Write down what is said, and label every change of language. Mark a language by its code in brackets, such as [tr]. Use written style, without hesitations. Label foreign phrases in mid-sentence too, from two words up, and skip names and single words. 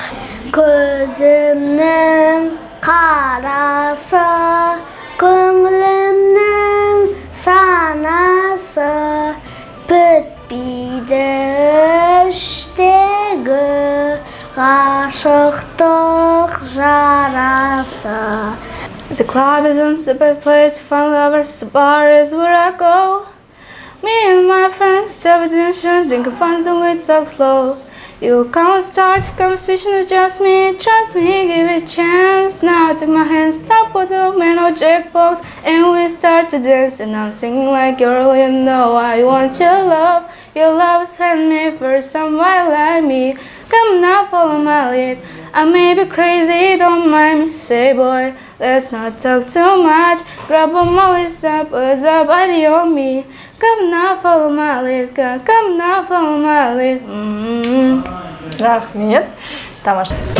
[kk] Көзімнің қарасы, көңілімнің санасы, бітпейді іштегі ғашықтық жарасы. [en] The club isn't the best place to find lovers, the bar is where I go. Me and my friends, share positions, drinking fun, so we talk slow. You can't start the conversation, it's just me, trust me, give it a chance. Now take my hand, stop with the man or jackbox, and we start to dance. And I'm singing like girl, you know I want your love. Your love sent me for someone like me. Come now, follow my lead. I may be crazy, don't mind me. Say boy, let's not talk too much. Grab on my waist up, put the body on me. Come now, follow my lead. Come now, follow my lead. [kk] Рахмет. Тамаша.